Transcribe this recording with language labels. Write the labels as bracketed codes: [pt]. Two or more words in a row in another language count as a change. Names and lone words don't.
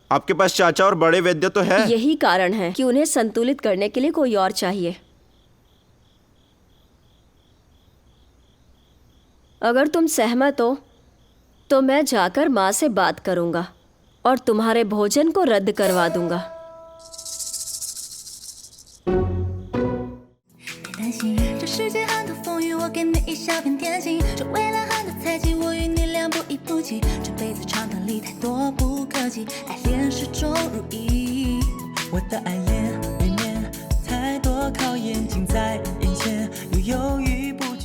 [hi] आपके पास चाचा और बड़े वैद्य तो है। यही कारण है कि उन्हें संतुलित करने के लिए कोई और चाहिए। अगर तुम सहमत हो तो मैं जाकर माँ से बात करूंगा और तुम्हारे भोजन को रद्द करवा दूंगा। [zh] 担心这世界很多风雨，我给你一小片天晴。这未来很多猜忌，我与你两不一不弃。这辈子长短里太多不可及，爱恋始终如一。我的爱恋里面太多考验近在眼前，又犹豫不